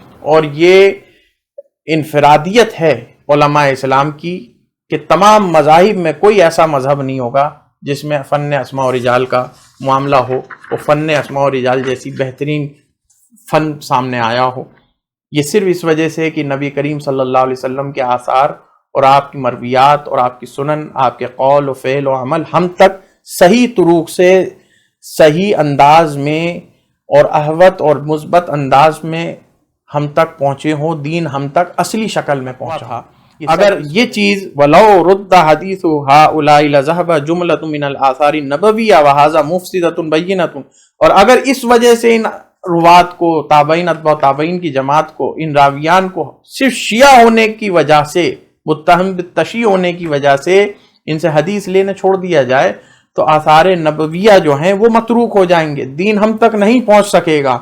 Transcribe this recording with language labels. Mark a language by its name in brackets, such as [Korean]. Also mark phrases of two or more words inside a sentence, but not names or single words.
[Urdu] اور یہ انفرادیت ہے علماء اسلام کی کہ تمام مذاہب میں کوئی ایسا مذہب نہیں ہوگا جس میں فن اسماء و رجال کا معاملہ ہو، وہ فن اسماء و رجال جیسی بہترین فن سامنے آیا ہو۔ یہ صرف اس وجہ سے کہ نبی کریم [Arabic] صلی اللہ علیہ وسلم [Urdu] کے آثار اور آپ کی مرویات اور آپ کی سنن، آپ کے قول و فعل و عمل ہم تک صحیح طرق سے، صحیح انداز میں اور احوط اور مثبت انداز میں ہم تک پہنچے ہوں، دین ہم تک اصلی شکل میں پہنچا۔ اگر یہ چیز [Arabic] وَلَوْ رُدَّ حَدِيثُ هَؤُلَاءِ لَذَهَبَ جُمْلَةٌ مِنَ الْآثَارِ النَّبَوِيَّةِ وَهَذَا مُفْسِدَةٌ بَيِّنَةٌ، [Urdu] اور اگر اس وجہ سے ان روات کو، تابعین اتباع تابعین کی جماعت کو، ان راویان کو صرف شیعہ ہونے کی وجہ سے، متہم بالتشیع ہونے کی وجہ سے ان سے حدیث لینے چھوڑ دیا جائے تو آثار نبویہ جو ہیں وہ متروک ہو جائیں گے، دین ہم تک نہیں پہنچ سکے گا۔